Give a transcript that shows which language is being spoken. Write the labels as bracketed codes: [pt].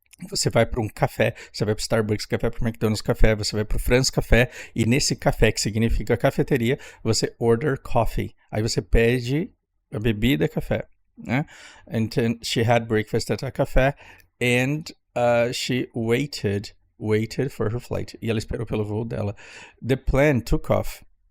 [pt] Você vai para um café, você vai para o Starbucks Café, para o McDonald's Café, você vai para o Franz Café, e nesse café, que significa cafeteria, você order coffee. Aí você pede a bebida café. Né? [en] And then she had breakfast at a café, and she waited for her flight. [pt] E ela esperou pelo voo dela. [en] The plane took off.